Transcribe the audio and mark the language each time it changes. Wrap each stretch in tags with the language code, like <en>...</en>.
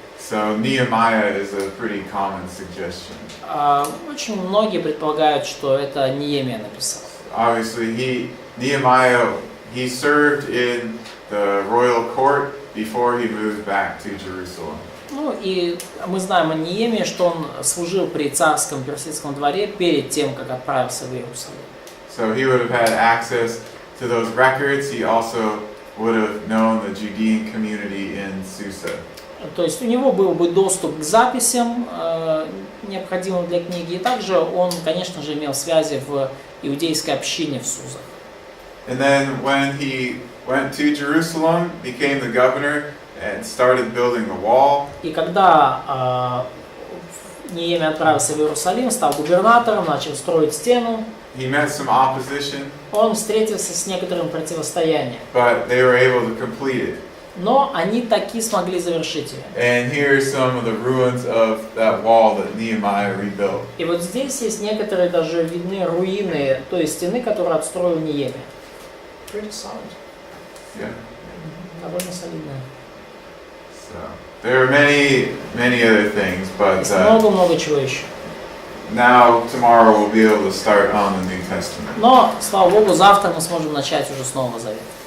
<en>So Nehemiah is a pretty common suggestion.</en> <ru>Очень многие предполагают, что это Неемия написал.</ru> <en>Obviously, Nehemiah served in the royal court before he moved back to Jerusalem.</en> <ru>Ну и мы знаем о Неемии, что он служил при царском персидском дворе перед тем, как отправился в Иерусалим.</ru> <en>So he would have had access to those records. He also would have known the Judean community in Susa.</en> <ru>То есть у него был бы доступ к записям, необходимым для книги, и также он, конечно же, имел связи в иудейской общине в Сузах.</ru> <en>And then when he went to Jerusalem, became the governor, and started building the wall,</en> <ru>И когда Неемия отправился в Иерусалим, стал губернатором, начал строить стену,</ru> <en>he met some opposition,</en> <ru>он встретился с некоторым противостоянием.</ru> <en>but they were able to complete it.</en> <ru>Но они таки смогли завершить ее.</ru> <en>And here are some of the ruins of that wall that Nehemiah rebuilt.</en> <ru>И вот здесь есть некоторые даже видны руины той стены, которую отстроил Неемия.</ru> <en>Pretty solid. Yeah.</en> <ru>Довольно солидная.</ru> <en>So there are many other things, but</en> <ru>Есть много-много чего еще.</ru> <en>now tomorrow we'll be able to start on the New Testament.</en> <ru>Но, слава Богу, завтра мы сможем начать уже с Нового Завета.</ru>